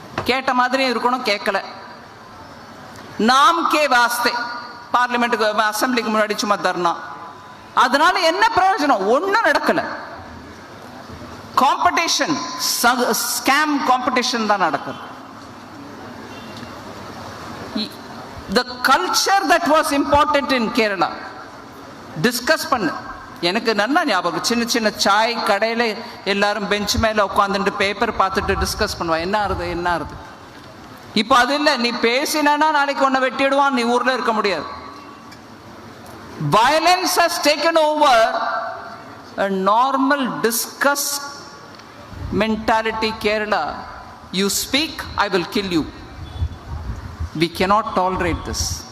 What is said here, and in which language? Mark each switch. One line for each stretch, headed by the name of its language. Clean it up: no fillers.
Tamil: கேட்ட மாதிரி இருக்கணும், கேட்கல.
Hindi: நாம் கே வாஸ்தே
Tamil: பார்லிமெண்ட்டுக்கு அசம்பிளிக்கு முன்னாடி சும்மா தரணும். அதனால என்ன பிரயோஜனம்? ஒன்னும் நடக்கல. காம்படிஷன், ஸ்கேம் காம்படிஷன் தான் நடக்குது.
English: The culture that was important in Kerala, discuss பண்ணு.
Tamil: எனக்கு நல்லா ஞாபகம், சின்ன சின்ன சாய் கடையில் எல்லாரும் பெஞ்ச் மேலே உட்காந்துட்டு பேப்பர் பார்த்துட்டு டிஸ்கஸ் பண்ணுவான். என்ன ஆறுது. இப்போ அது இல்லை. நீ பேசினா நாளைக்கு உன்னை வெட்டிடுவான், நீ ஊரில் இருக்க முடியாது.
English: Violence has taken over a normal discuss mentality. Kerala, you speak, I will kill you. We cannot tolerate this.